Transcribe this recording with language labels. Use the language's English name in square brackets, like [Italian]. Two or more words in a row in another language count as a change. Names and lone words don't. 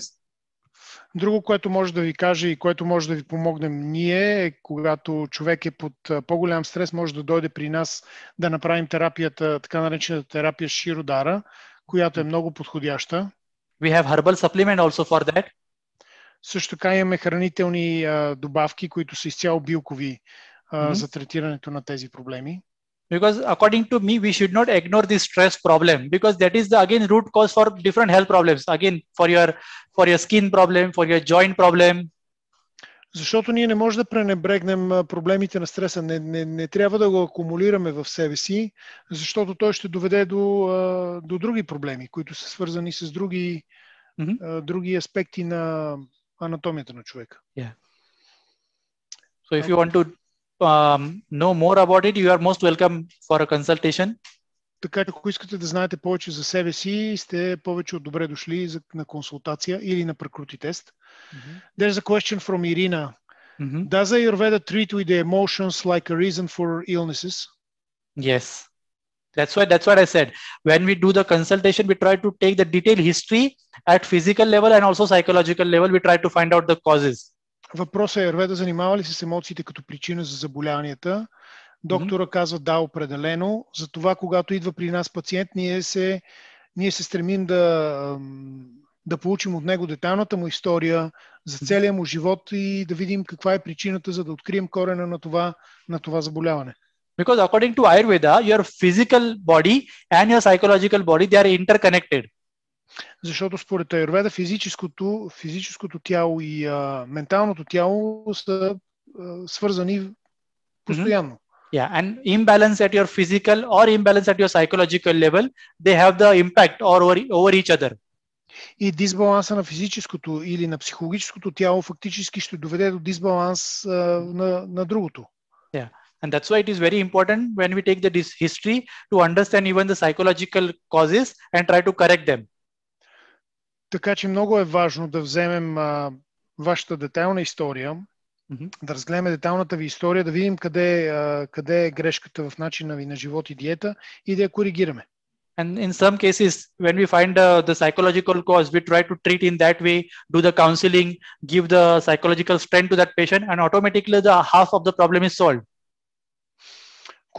[Bulgarian] Друго, което може да ви кажа и което може да ви помогнем ние, е когато човек е под по-голям стрес, може да дойде при нас да направим терапията, така наречената терапия Shirodhara, която е много подходяща. [English] We have herbal supplement also for that. [Bulgarian] Също така имаме хранителни добавки, които са изцяло билкови за третирането на тези проблеми. [English] Because according to me, we should not ignore this stress problem, because that is the again root cause for different health problems. Again, for your skin problem, for your joint problem. [Bulgarian] Защото ние не можем да пренебрегнем проблемите на стреса. Не трябва да го акумулираме в себе си, защото той ще доведе до други проблеми, които са свързани с други аспекти на анатомията на човека. [English] Yeah. So if you want to know more about it, you are most welcome for a consultation. [Bulgarian] Така че ако искате да знаете повече за себе си, сте повече от добре дошли на консултация или на прекрути тест. [English] There's a question from Irina. Does Ayurveda treat with the emotions like a reason for illnesses? Yes. That's what I said. When we do the consultation, we try to take the detailed history at physical level and also psychological level. We try to find out the causes. [Bulgarian] Въпросът е, Ayurveda занимава ли се с емоциите като причина за заболяванията? Доктора казва да, определено. Затова, когато идва при нас пациент, ние се стремим да получим от него детайлната му история за целия му живот и да видим каква е причината, за да открием корена на това заболяване. [English] Because according to Ayurveda, your physical body and your psychological body, they are interconnected. [Bulgarian] Защото според Ayurveda физическото тяло и менталното тяло са свързани постоянно. [English] Yeah, and imbalance at your physical or imbalance at your psychological level, they have the impact over each other. [Bulgarian] И дисбаланса на физическото или на психологическото тяло фактически ще доведе до дисбаланс на другото. [English] Yeah, and that's why it is very important when we take the history to understand even the psychological causes and try to correct them. [Bulgarian] Така че много е важно да вземем вашата детайлна история, да разгледаме детайлната ви история, да видим къде е грешката в начина ви на живот и диета и да я коригираме. [English] And in some cases, when we find the psychological cause, we try to treat in that way, do the counseling, give the psychological strength to that patient, and automatically the half of the problem is solved.